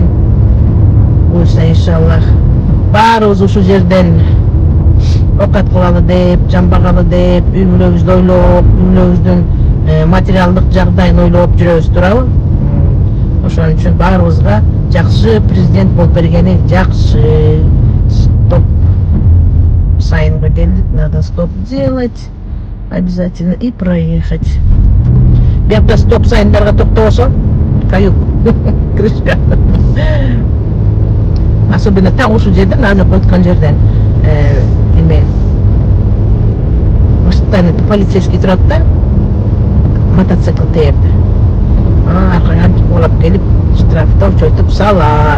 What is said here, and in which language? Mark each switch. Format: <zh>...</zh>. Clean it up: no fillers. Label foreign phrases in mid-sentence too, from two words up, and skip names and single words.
<ky>Буюрса иншаллах баарыбыз ушул жерден окат кылалы деп, жамбагалы деп, үй бүлөбүздү ойлоп, үй бүлөбүздүн материалдык жагдайын ойлоп жүрөбүз турабы? Ошон үчүн баарыбызга жакшы президент болуп бергени жакшы. Стоп сайнга келдик,</ky> <ru>надо стоп делать обязательно и проехать.</ru> <ky>Биякта стоп сайндарга токтобосо</ky> <ru>каюк крышка. Особенно там</ru> <ky>ушул жерден, аны коткон жерден эме полицейский турат да, мотоцикл тээп, аркага улап келип штрафтап чойтуп салат.</ky>